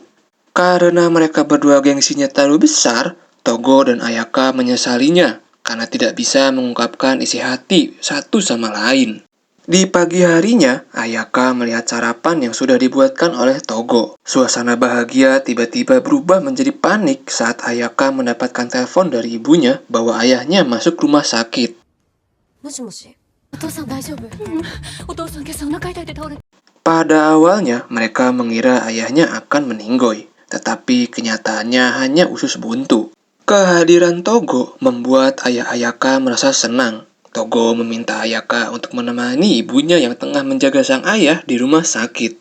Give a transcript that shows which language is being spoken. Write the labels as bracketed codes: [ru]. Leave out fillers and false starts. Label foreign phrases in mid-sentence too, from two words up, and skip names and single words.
[id] Karena mereka berdua gengsinya terlalu besar, Togo dan Ayaka menyesalinya karena tidak bisa mengungkapkan isi hati satu sama lain. Di pagi harinya, Ayaka melihat sarapan yang sudah dibuatkan oleh Togo. Suasana bahagia tiba-tiba berubah menjadi panik saat Ayaka mendapatkan telepon dari ibunya bahwa ayahnya masuk rumah sakit. [ja] もしもし、お父さん大丈夫？お父さん今朝お腹痛いで倒れて。 [id] Pada awalnya, mereka mengira ayahnya akan meninggoy, tetapi kenyataannya hanya usus buntu. Kehadiran Togo membuat ayah Ayaka merasa senang. Togo meminta Ayaka untuk menemani ibunya yang tengah menjaga sang ayah di rumah sakit.